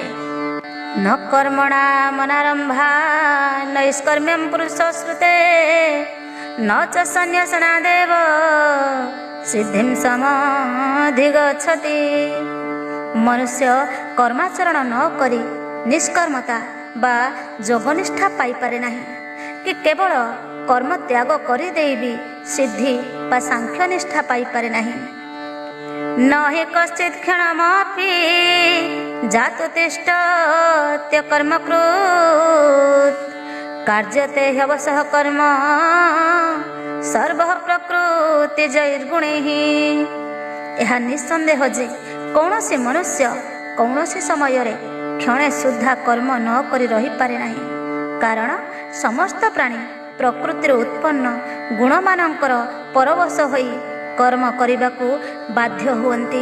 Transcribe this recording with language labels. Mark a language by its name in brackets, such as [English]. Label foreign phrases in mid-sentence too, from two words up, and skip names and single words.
[Sanskrit] ନ କର୍ମଣା ମନାରମ୍ଭା ନୈଷ୍କର୍ମ୍ୟଂ ପୁରୁଷ ଶ୍ରୁତେ ନ ଚ ସନ୍ନ୍ୟାସନାଦେବ ସିଦ୍ଧିଂ ସମଧିଗଚ୍ଛତି। [Odia] ମନୁଷ୍ୟ କର୍ମାଚରଣ ନ କରି ନିଷ୍କର୍ମତା ବା ଯୋଗନିଷ୍ଠା ପାଇପାରେ ନାହିଁ କି କେବଳ କର୍ମ ତ୍ୟାଗ କରିଦେଇ ବି ସିଦ୍ଧି ବା ସାଂଖ୍ୟନିଷ୍ଠା ପାଇପାରେ ନାହିଁ। [Sanskrit] न हि कश्चित् क्षणमपि जातुतिष्ठत्य कर्मकृत् କାର୍ଯ୍ୟତେ ହ୍ୟବଶଃ କର୍ମ ସର୍ବଃ ପ୍ରକୃତିଜୈର୍ଗୁଣୈଃ। [Odia] ଏହା ନିଃସନ୍ଦେହ ଯେ କୌଣସି ମନୁଷ୍ୟ କୌଣସି ସମୟରେ କ୍ଷଣେ ସୁଦ୍ଧା କର୍ମ ନ କରି ରହିପାରେ ନାହିଁ, କାରଣ ସମସ୍ତ ପ୍ରାଣୀ ପ୍ରକୃତିରୁ ଉତ୍ପନ୍ନ ଗୁଣମାନଙ୍କର ପରବଶ ହୋଇ କର୍ମ କରିବାକୁ ବାଧ୍ୟ ହୁଅନ୍ତି।